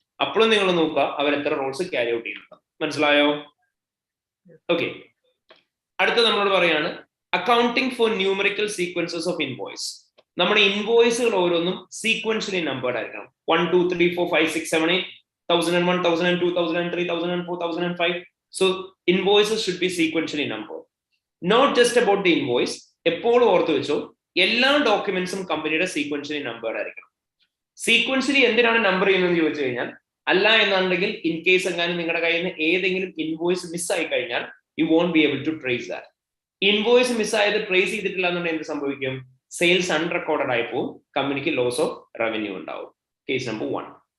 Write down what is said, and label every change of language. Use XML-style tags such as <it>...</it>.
<ml>അപ്പോഴും നിങ്ങൾ നോക്കുക അവർ എത്ര റോൾസ് ക്യാരി ഔട്ട് ചെയ്യുന്നുണ്ട്. മനസ്സിലായോ? ഓക്കെ, അടുത്ത നമ്മളോട് പറയാണ് accounting for numerical sequences of invoice. നമ്മുടെ ഇൻവോയ്സുകൾ ഓരോന്നും സീക്വൻഷ്യലി നമ്പേർഡ് ആയിരിക്കണം. 1 2 3 4 5 6 7 8 1001 1002 1003 1004 1005.</ml> <en>So invoices should be sequentially numbered. Not just about the invoice.</en> <ml>എപ്പോഴും ഓർത്ത് വെച്ചോ, എല്ലാ ഡോക്യുമെന്റ്സും കമ്പനിയുടെ സീക്വൻഷ്യലി നമ്പേർഡ് ആയിരിക്കണം. സീക്വൻഷ്യലി എന്തിനാണ് നമ്പർ ചെയ്യുന്നതെന്ന് ചോദിച്ചു കഴിഞ്ഞാൽ, അല്ല എന്നുണ്ടെങ്കിൽ ഇൻ കേസ് എങ്ങാനും നിങ്ങളുടെ കയ്യിൽ നിന്ന് ഏതെങ്കിലും ഇൻവോയ്സ് മിസ്സായി കഴിഞ്ഞാൽ</ml> <en>You won't be able to trace that.</en> <ml>Invoice മിസ്സായത് trace ചെയ്തിട്ടില്ല എന്നുണ്ടെങ്കിൽ എന്ത് സംഭവിക്കും? സെയിൽസ് അൺറെക്കോർഡഡ് ആയപ്പോൾ കമ്പനിക്ക് ലോസ് ഓഫ് റവന്യൂ ഉണ്ടാവും. Case number 1.</ml>